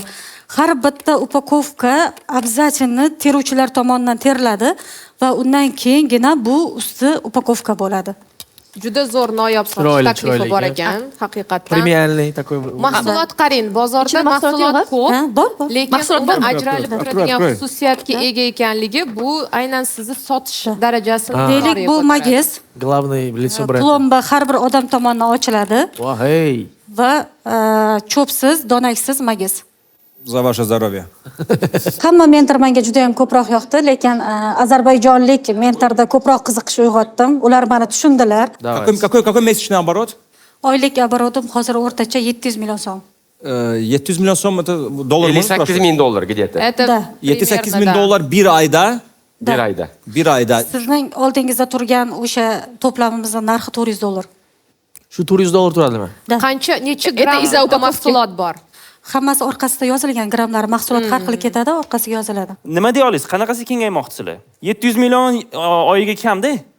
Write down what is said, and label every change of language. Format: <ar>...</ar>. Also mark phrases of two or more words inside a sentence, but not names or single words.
<uz>Har bitta upakovka обязательно teruvchilar tomonidan teriladi va undan keyingina bu usti upakovka bo'ladi. Juda zo'r noyob sotish taklifi bor ekan, haqiqatdan.</uz> <ru>Premialniy такой.</ru> <uz>Mahsulot qarang, bozorda mahsulot ko'p, lekin undan ajralib turadigan xususiyatga ega ekanligi bu aynan sizni sotish darajasini. Deylik, bu magiz.</uz> <ru>Главный лицо бренда.</ru> <uz>Plomba har bir odam tomonidan ochiladi. Hey. Va cho'psiz, donaksiz magiz.</uz> <ru>За ваше здоровье.</ru> <uz>Hamma mentor menga juda ham ko'proq yoqdi, lekin ozarbayjonlik mentorda ko'proq qiziqish uyg'otdim. Ular meni tushundilar.</uz> <ru>Какой месячный оборот?</ru> <uz>Oylik оборотim hozir o'rtacha 700 million so'm.</uz> <ru>700</ru> <az>milyon som</az> <ru>это доллар.</ru> <az>58 bin dollar где-то.</az> <ru>Это</ru> <az>78 bin dollar bir ayda. Bir ayda. Bir ayda.</az> <uz>Sizning oldingizda turgan o'sha to'plamimizning narxi 400 dollar. Shu 400 dollar turadimi? Qancha necha gramm mahsulot bor? Hammasi orqasida yozilgan grammlar, mahsulot har xil ketadi, orqasiga yoziladi. Nima deya olasiz? Qanaqasi kengaymoqchisizlar? 700 million oyiga kamda?</uz>